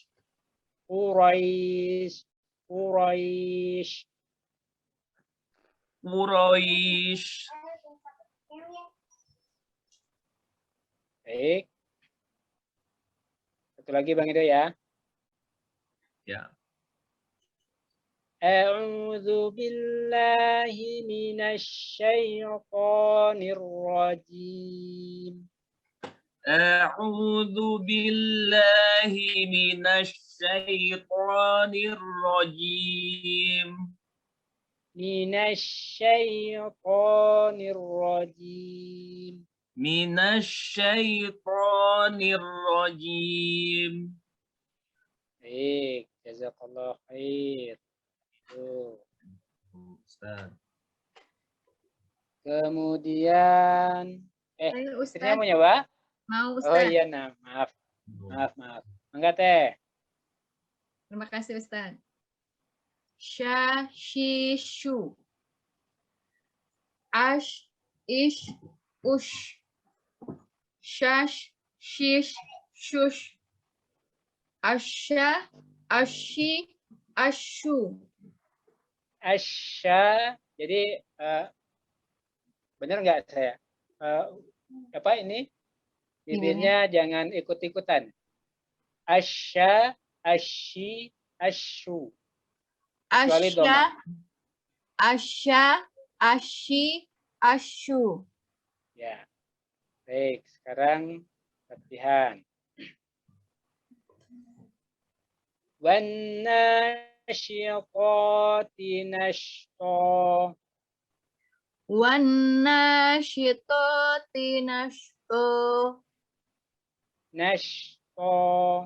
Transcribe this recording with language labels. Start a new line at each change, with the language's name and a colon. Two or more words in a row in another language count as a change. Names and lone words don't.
Indonesian: Quraisy. Quraisy. Quraisy. Baik. Satu lagi Bang Edo ya. Ya.
Arabic: أعوذ بالله من الشيطان الرجيم. أعوذ بالله من الشيطان الرجيم. من الشيطان الرجيم. من الشيطان الرجيم.
Indonesian: Baik,
Arabic: جزاك الله خير.
Indonesian: Itu. Ustaz. Kemudian Ayo, istrinya Ustaz. mau nyoba? Mau, Oh Ustaz. iya, nah, maaf. Enggak Teh. Terima kasih, Ustaz. Shishu. Ash, ish, ush. Shash, shish, shush. Asha, ashi, ashu. Asya. Jadi benar nggak saya? Apa ini? Bibirnya jangan ikut-ikutan. Asya, ashi, ashu. Kecuali doma. Asya, ashi, ashu. Ya. Baik, sekarang latihan.
Arabic: والناشطات نشطا. والناشطات نشطا. نشطا.